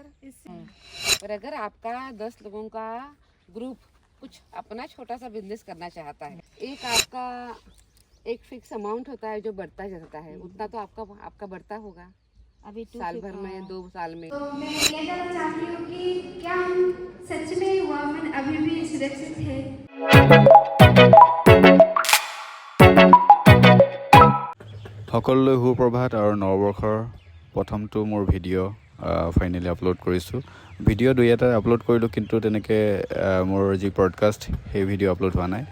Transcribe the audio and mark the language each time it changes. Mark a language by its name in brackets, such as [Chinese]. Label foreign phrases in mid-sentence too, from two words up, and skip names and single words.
[Hindi] पर अगर आपका 10 लोगों का ग्रुप कुछ अपना छोटा सा बिजनेस करना चाहता है, एक आपका एक [English] fix amount [Hindi] होता है जो बढ़ता जाता है, उतना तो आपका बढ़ता होगा अभी साल भर में, 2 साल में। तो मैं ये जानना चाहती हूँ कि क्या हम सच में वुमेन अभी भी सुरक्षित है? [Assamese] সকলোলৈ সুপ্ৰভাত আৰু নৱবৰ্ষৰ প্ৰথমটো মোৰ [English] video finally upload [Assamese] কৰিছোঁ। ভিডিঅ' দুই এটা আপলোড কৰিলোঁ, কিন্তু তেনেকৈ মোৰ যি ব্ৰডকাষ্ট সেই [English] video upload [Assamese] হোৱা নাই।